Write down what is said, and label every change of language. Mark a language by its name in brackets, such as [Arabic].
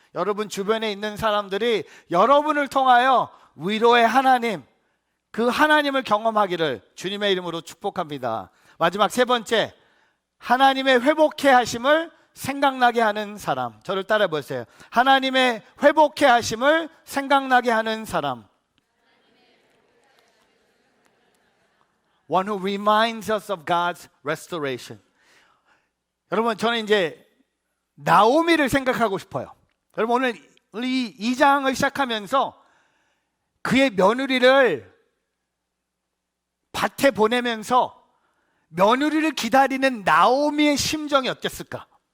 [Korean] 여러분 주변에 있는 사람들이 여러분을 통하여 위로의 하나님, 그 하나님을 경험하기를 주님의 이름으로 축복합니다. 마지막 세 번째, 하나님의 회복해 하심을 생각나게 하는 사람. 저를 따라 보세요. 하나님의 회복해 하심을 생각나게 하는 사람. [English] One who reminds us of God's restoration. [Korean] 여러분, 저는 이제 나오미를 생각하고 싶어요. 여러분, 오늘 이 2장을 시작하면서 그의 며느리를 밭에 보내면서 며느리를 기다리는 나오미의 심정이 어땠을까?